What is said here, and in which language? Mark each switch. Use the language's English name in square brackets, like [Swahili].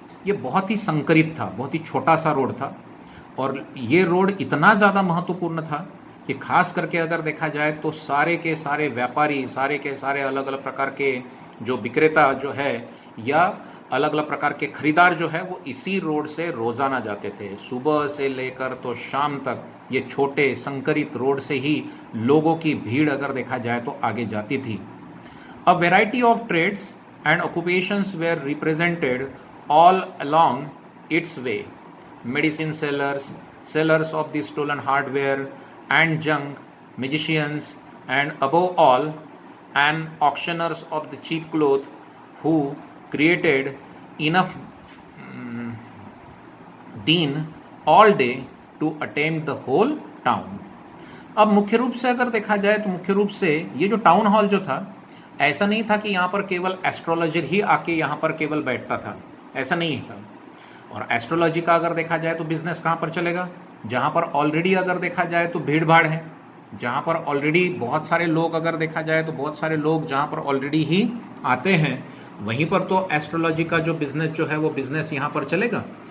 [Hindi] ये बहुत ही संकरित था, बहुत ही छोटा सा रोड था। और ये रोड इतना ज़्यादा महत्वपूर्ण था कि खास करके अगर देखा जाए तो सारे के सारे व्यापारी, सारे के सारे अलग अलग प्रकार के जो विक्रेता जो है या अलग अलग प्रकार के खरीदार जो है वो इसी रोड से रोजाना जाते थे। सुबह से लेकर तो शाम तक ये छोटे संकरित रोड से ही लोगों की भीड़ अगर देखा जाए तो आगे जाती थी। [English] A variety of trades and occupations were represented all along its way. Medicine sellers, sellers of the stolen hardware and junk, magicians, and above all, and auctioneers of the cheap clothes who created enough din all day to attempt the whole town. [Hindi] अब मुख्य रूप से अगर देखा जाए तो मुख्य रूप से ये जो टाउन हॉल जो था, ऐसा नहीं था कि यहाँ पर केवल एस्ट्रोलॉजर ही आके यहाँ पर केवल बैठता था, ऐसा नहीं था। और एस्ट्रोलॉजी का अगर देखा जाए तो बिजनेस कहाँ पर चलेगा, जहाँ पर ऑलरेडी अगर देखा जाए तो भीड़ भाड़ है, जहाँ पर ऑलरेडी बहुत सारे लोग अगर देखा जाए तो बहुत सारे लोग जहाँ पर ऑलरेडी ही आते हैं, वहीं पर तो एस्ट्रोलॉजी का जो बिजनेस जो है वो बिजनेस यहाँ पर चलेगा।